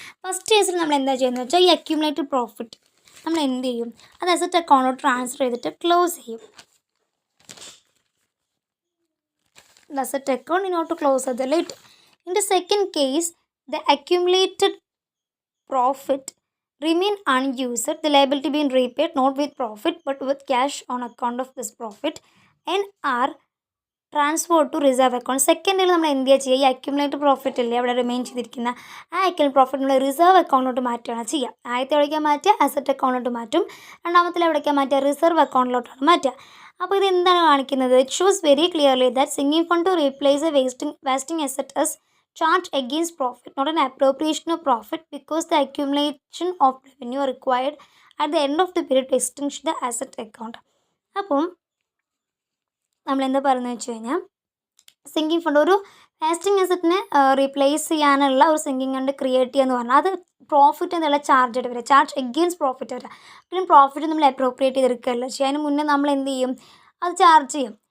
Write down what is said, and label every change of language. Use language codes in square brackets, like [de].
[ml] First കേസിൽ നമ്മൾ എന്താ ചെയ്യുന്നത് വെച്ചാൽ, ഈ അക്യുമുലേറ്റഡ് പ്രോഫിറ്റ് നമ്മൾ എന്ത് ചെയ്യും, അത് അസറ്റ് അക്കൗണ്ടിലോട്ട് ട്രാൻസ്ഫർ ചെയ്തിട്ട് ക്ലോസ് ചെയ്യും. [en] Asset account in order to close അത് later. In the second case the accumulated profit remain unused, the liability being repaid not with profit but with cash on account of this profit and are transferred to reserve account. [ml] സെക്കൻഡിൽ നമ്മൾ എന്ത് ചെയ്യുക, ഈ accumulated profit അല്ലേ അവിടെ remain ചെയ്തിരിക്കുന്ന ആ accumulated profit നമ്മൾ റിസർവ് അക്കൗണ്ടിലോട്ട് മാറ്റുകയാണ് ചെയ്യുക. ആദ്യത്തെ എവിടേക്കാണ് മാറ്റുക, അസറ്റ് അക്കൗണ്ടിലോട്ട് മാറ്റും. രണ്ടാമത്തിൽ എവിടേക്കാണ് മാറ്റുക, റിസർവ് അക്കൗണ്ടിലോട്ടാണ് മാറ്റുക. അപ്പോൾ ഇത് എന്താണ് കാണിക്കുന്നത്, [en] It shows very clearly that sinking fund to replace a wasting asset as charge against profit, not an appropriation of profit, because the accumulation of revenue required at the end of the period to extinguish the asset account. [ml] അപ്പം നമ്മളെന്താ പറയുന്നത് വെച്ച് കഴിഞ്ഞാൽ, sinking fund ഒരു wasting അസറ്റിനെ replace ചെയ്യാനുള്ള ഒരു sinking fund create ചെയ്യുക എന്ന് പറഞ്ഞാൽ അത് പ്രോഫിറ്റ് എന്നുള്ള ചാർജ് ആയിട്ട് വരിക, ചാർജ് എഗെയിൻസ്റ്റ് പ്രോഫിറ്റ് വരിക. ഒരിക്കലും പ്രോഫിറ്റ് നമ്മൾ അപ്രോപ്രിയേറ്റ് ചെയ്തെടുക്കുകയല്ല ചെയ്യുക, അതിന് മുന്നേ നമ്മൾ എന്ത് ചെയ്യും, അത് ചാർജ് ചെയ്യും.